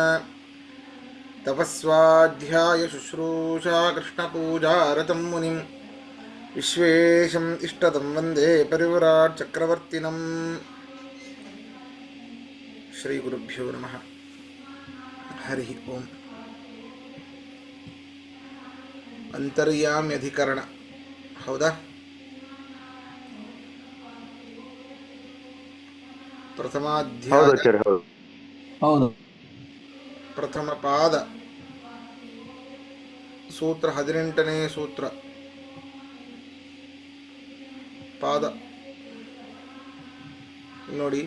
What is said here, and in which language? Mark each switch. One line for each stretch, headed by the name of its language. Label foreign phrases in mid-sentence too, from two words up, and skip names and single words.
Sanskrit: तपस्वाध्यायशुश्रूषा कृष्णपूजारतं मुनिं विश्वेशम् इष्टदं वन्दे परिव्राट् चक्रवर्तिनं। ಶ್ರೀಗುರುಭ್ಯೋ ನಮಃ. ಹರಿ ಓಂ.
Kannada: ಅಂತರ್ಯಾಮ್ಯಧಿಕರಣ ಹೌದಾ? ಪ್ರಥಮಾಧ್ಯಾಯ ಹೌದು. ಪ್ರಥಮ ಪಾದ ಸೂತ್ರ 18ನೇ ಸೂತ್ರ ಪಾದ ನೋಡಿ.